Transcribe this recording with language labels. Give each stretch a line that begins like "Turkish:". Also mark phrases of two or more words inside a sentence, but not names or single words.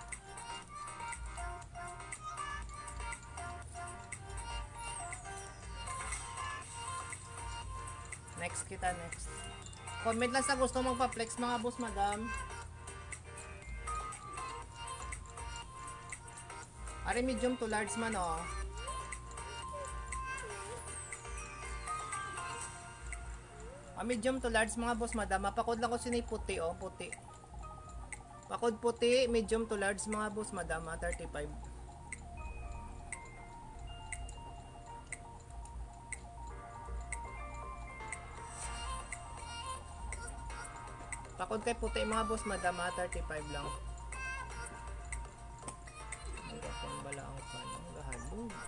Hiligaynon: Next kita, next. Comment lang sa gusto magpa-flex mga boss madam. Ari
English: medium to large
Hiligaynon: man oh.
English: Medium to large
Hiligaynon: mga boss madam. Pakod lang ko sini puti oh, puti. Pakod puti,
English: medium to large
Hiligaynon: mga boss madam 35. Pakod kay puti mga boss madam 35 lang. Ang bala ang panang gahalog.